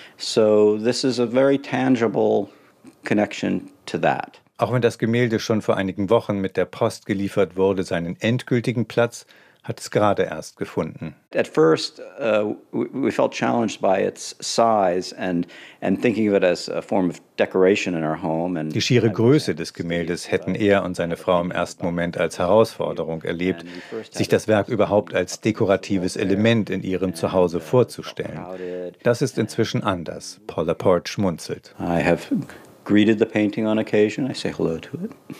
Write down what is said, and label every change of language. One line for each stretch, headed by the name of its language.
English: So this is a very tangible connection to that.
German: Auch wenn das Gemälde schon vor einigen Wochen mit der Post geliefert wurde, seinen endgültigen Platz hat es gerade erst gefunden.
English: At first we felt challenged by its size and thinking of it as a form of decoration in our home.
German: Die schiere Größe des Gemäldes hätten er und seine Frau im ersten Moment als Herausforderung erlebt, sich das Werk überhaupt als dekoratives Element in ihrem Zuhause vorzustellen. Das ist inzwischen anders. Paul Laporte schmunzelt.
English: I have greeted the painting on occasion. I say hello to it.